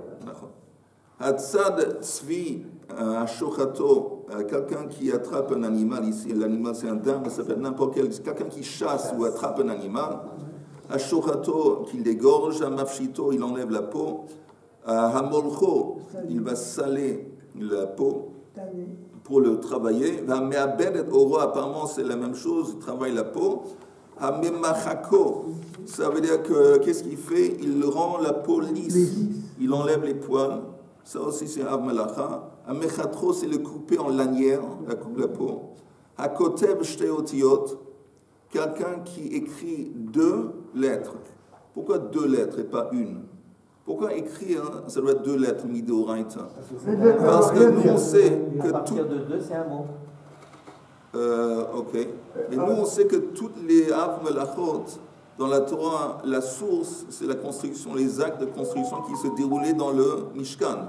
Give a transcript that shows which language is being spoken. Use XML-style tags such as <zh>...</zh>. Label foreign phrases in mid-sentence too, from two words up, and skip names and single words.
<he>הצד צבי השוחטו,</he> <fr>quelqu'un qui attrape un animal, ici l'animal c'est un dinde, ça s'appelle n'importe quel, quelqu'un qui chasse ou attrape un animal, ashochato qu'il dégorge, amafshito il enlève la peau, hamolcho il va saler la peau pour le travailler,</fr> <he>המעבד עורו</he> <fr>apparemment c'est la même chose, il travaille la peau, hamemachako ça veut dire que qu'est-ce qu'il fait? Il rend la peau lisse, il enlève les poils. Ça aussi, c'est</fr> <he>אב מלאכה.</he> <fr>Amechatro, c'est le couper en lanière, la peau.</fr> <he>הכותב שתי אותיות,</he> <fr>quelqu'un qui écrit 2 lettres. Pourquoi 2 lettres et pas une? Pourquoi écrire, ça doit être 2 lettres, midoraita? Parce que nous, on sait que à partir de 2, c'est un mot. Ok. Et nous, on sait que toutes les</fr> <he>אב מלאכות,</he> <fr>dans la Torah, la source, c'est la construction, les actes de construction qui se déroulaient dans le Mishkan.</fr>